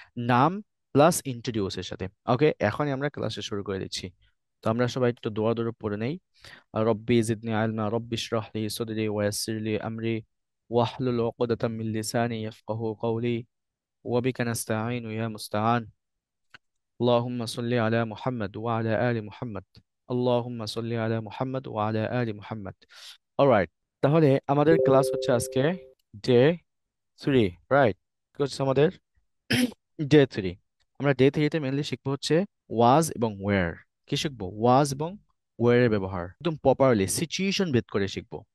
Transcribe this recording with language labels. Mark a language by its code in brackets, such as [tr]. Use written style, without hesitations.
[bn] নাম প্লাস ইন্ট্রোডিউসের সাথে। ওকে, এখনই আমরা ক্লাসে শুরু করে দিচ্ছি। তো আমরা সবাই একটু দোয়া দোয়া পড়ে নেই। [ar] রব্বি জিদনি আলমা, রব্বি ইশরাহ লি সাদরি ওয়ায়াসসির লি আমরি ওয়াহলুল উকদাতাম মিন লিসানি ইয়াফকাহু কওলি ওয়া বিকা নাস্তাঈনু ইয়া মুস্তাআন। اللهم صل على محمد وعلى آل محمد। اللهم صل على محمد وعلى آل محمد। [bn] অলরাইট, তাহলে আমাদের ক্লাস হচ্ছে আজকে ডে 3, রাইট? হচ্ছে আমাদের ডে 3। আমরা ডে 3-তে মেনলি শিখবো হচ্ছে ওয়াজ এবং ওয়্যার। কি শিখবো? ওয়াজ এবং ওয়্যার এর ব্যবহার একদম প্রপারলি সিচুয়েশন ভেদ করে শিখবো।